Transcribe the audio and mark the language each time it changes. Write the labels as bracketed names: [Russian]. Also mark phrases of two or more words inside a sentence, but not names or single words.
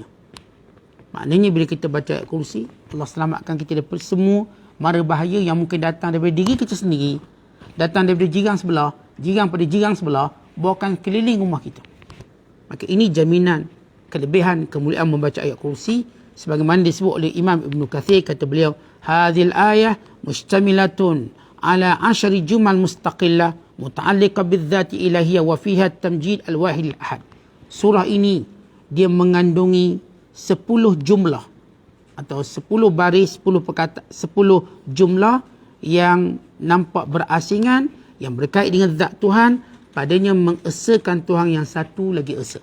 [Malay] Maknanya bila kita baca ayat kursi, Allah selamatkan kita daripada semua mara bahaya yang mungkin datang daripada diri kita sendiri, datang daripada jiran sebelah, jiran pada jiran sebelah, bawakan keliling rumah kita. Maka ini jaminan kelebihan kemuliaan membaca ayat kursi sebagaimana disebut oleh Imam Ibn Kathir, kata beliau, [Arabic] هذه الآية مشتملة على 10 جمل مستقلة متعلقة بالذات الإلهية وفيها تمجيد الواحد الأحد. [Malay] Surah ini dia mengandungi 10 jumlah atau 10 baris, 10 perkataan, 10 jumlah yang nampak berasingan, yang berkait dengan zat Tuhan, padanya mengesakan Tuhan yang satu lagi esa.